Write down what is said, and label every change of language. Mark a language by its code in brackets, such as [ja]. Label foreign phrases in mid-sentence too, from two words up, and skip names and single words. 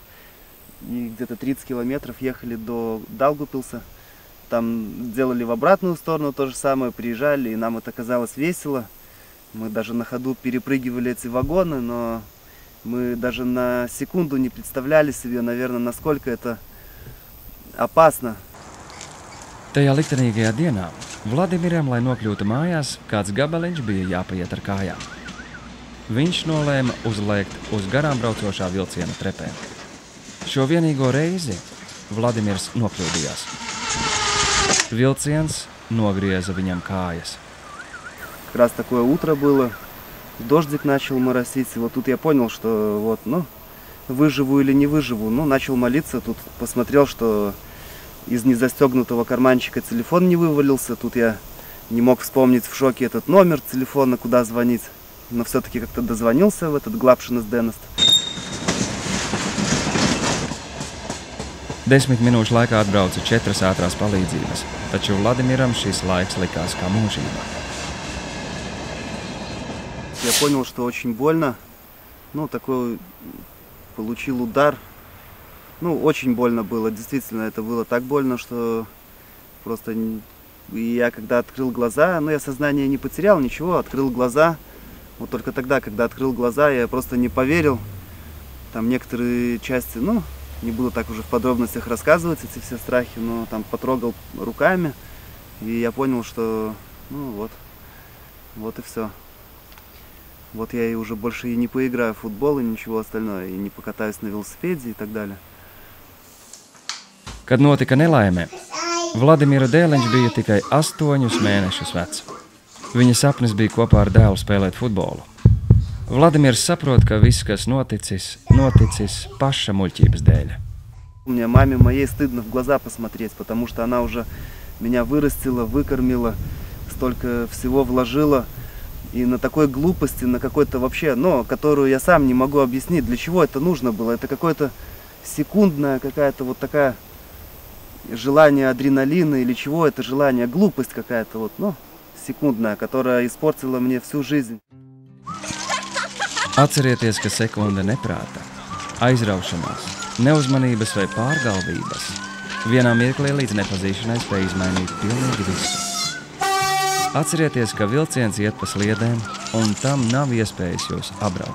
[ru] И где-то 30 километров ехали до Даугавпилса. Там делали в обратную сторону то же самое, приезжали, и нам это казалось весело. Мы даже на ходу перепрыгивали эти вагоны, но мы даже на секунду не представляли себе, наверное, насколько это опасно. [lv] Tajā liktenīgajā dienā Vladimiram, lai nokļūtu mājās, kāds gabaliņš bija jāpaiet ar kājām. Viņš nolēma uzlēkt uz garām braucošā vilciena trepēm. Šo vienīgo reizi Vladimirs nokļūdījās. Vilciens nogrieza viņam kājas. [ru] Как раз такое утро было, дождик начал моросить, и вот тут я понял, что вот, ну, выживу или не выживу. Ну, начал молиться, тут посмотрел, что из незастегнутого карманчика телефон не вывалился. Тут я не мог вспомнить в шоке этот номер телефона, куда звонить, но все-таки как-то дозвонился в этот [lv] Glābšanas dienestu. 10 minūšu laikā atbrauca 4 ātrās palīdzības, taču Vladimiram šis laiks likās kā mūžība. [ru] Я понял, что очень больно. Ну, такой получил удар. Ну, очень больно было. Действительно, это было так больно, что просто я когда открыл глаза, ну, я сознание не потерял, ничего, открыл глаза. Вот только тогда, когда открыл глаза, я просто не поверил. Там некоторые части, ну, не буду так уже в подробностях рассказывать эти все страхи, но там потрогал руками, и я понял, что, ну, вот и все. Вот я и уже больше и не поиграю в футбол и ничего остальное, и не покатаюсь на велосипеде и так далее. [lv] Kad notika nelaime, Vladimira dēliņš bija tikai 8 mēnešus vecs. Viņa sapnis bija kopā ar dēlu spēlēt futbolu. Vladimirs saprot, ka viss, kas noticis paša muļķības dēļ. [ru] Мне маме моей стыдно в глаза посмотреть, потому что она уже меня вырастила, выкормила, столько всего вложила. И на такой глупости, на какой-то вообще, ну, которую я сам не могу объяснить, для чего это нужно было. Это какое-то секундная какая-то вот такая желание адреналина или чего это желание, глупость какая-то вот, ну, секундная, которая испортила мне всю жизнь. [lv] Atcerieties, ka sekunde neprāta, aizraušanās, neuzmanības vai pārgalvības vienā mirklī līdz nepazīšanai spēj izmainīt pilnīgi visu. Atcerieties, ka vilciens iet pa sliedēm, un tam nav iespējas jūs apbraukt.